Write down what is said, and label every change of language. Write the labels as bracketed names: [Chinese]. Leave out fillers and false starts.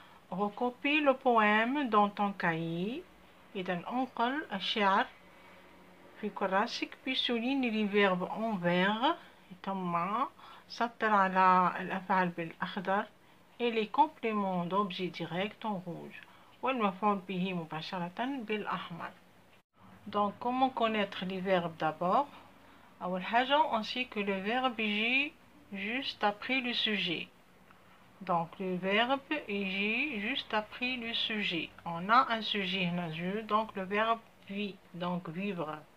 [French] Recopie le poème dans ton cahier. [Arabic] إذن انقل الشعر في كراسك. [French] puis souligne les verbes en vert. [Arabic] ثم سطر على الأفعال بالأخضر [French] et les compléments d'objet direct en rouge. [Arabic] والمفعول به مباشرة بالأحمر. [French] Donc comment connaître les verbes d'abord? [Arabic] أول حاجة [French] on sait que le verbe [Arabic] يجي [French] juste après le sujet. Donc le verbe est juste après le sujet. On a un sujet, donc le verbe vit, donc vivre.